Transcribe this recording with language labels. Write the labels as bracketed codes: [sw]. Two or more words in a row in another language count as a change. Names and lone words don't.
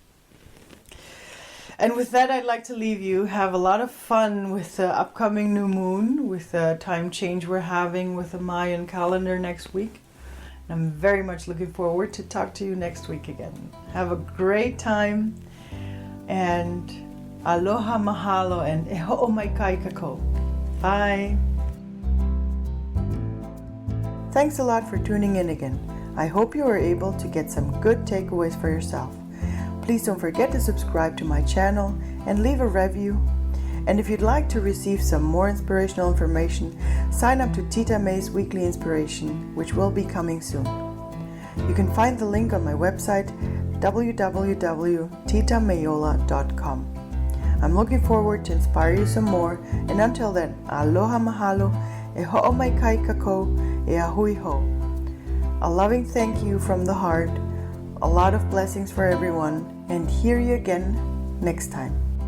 [en] And with that, I'd like to leave you. Have a lot of fun with the upcoming new moon, with the time change we're having with the Mayan calendar next week. I'm very much looking forward to talk to you next week again. Have a great time, and [haw] Aloha, mahalo, [en] and [haw] e ho'o mai kai kako. [en] Bye. Thanks a lot for tuning in again. I hope you were able to get some good takeaways for yourself. Please don't forget to subscribe to my channel and leave a review. And if you'd like to receive some more inspirational information, sign up to Tita May's Weekly Inspiration, which will be coming soon. You can find the link on my website, www.titamayola.com. I'm looking forward to inspire you some more, and until then, [haw] aloha mahalo, e ho'o mai kai kako, e ahui ho. [en] A loving thank you from the heart, a lot of blessings for everyone, and hear you again next time.